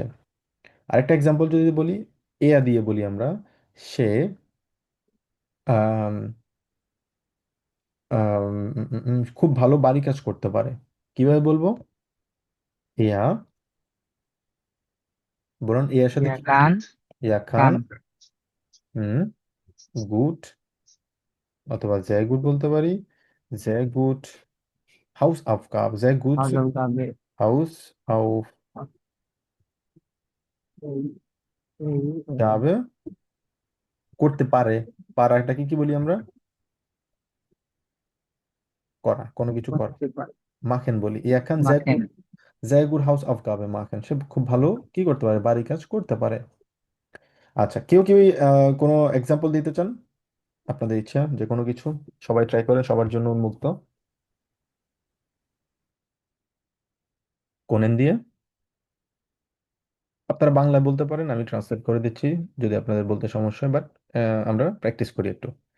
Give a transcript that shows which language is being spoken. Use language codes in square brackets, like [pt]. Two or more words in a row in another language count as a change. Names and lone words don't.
[bn] আরেকটা এক্সাম্পল যদি বলি, এয়া দিয়ে বলি আমরা, সে আম, খুব ভালো বাড়ি কাজ করতে পারে, কিভাবে বলবো? এয়া, বরং এর সাথে Wir কি বসবে? kann, ইয়া খান, kann, হুম, গুড, অথবা [de] sehr gut [bn] বলতে পারি, [de] sehr gut Hausaufgabe, sehr gut Hausaufgabe, Hausaufgabe, [bn] এই- এই- করতে পারে। পারাটাকে কি বলি আমরা? করা, কোনো কিছু করা। করতে পারে। মাখেন বলি, [de] er kann sehr [bn] মাখেন। [de] gut sehr gut Hausaufgabe machen, [bn] সে খুব ভালো কি করতে পারে, বাড়ি কাজ করতে পারে। আচ্ছা, কেউ কি কোনো এক্সাম্পল দিতে চান? আপনাদের ইচ্ছা যে কোনো কিছু, সবাই ট্রাই করে, সবার জন্য উন্মুক্ত। কোনেন দিয়ে আপনারা বাংলায় বলতে পারেন, আমি ট্রান্সলেট করে দিচ্ছি যদি আপনাদের বলতে সমস্যা হয়, বাট আমরা প্র্যাকটিস করি একটু।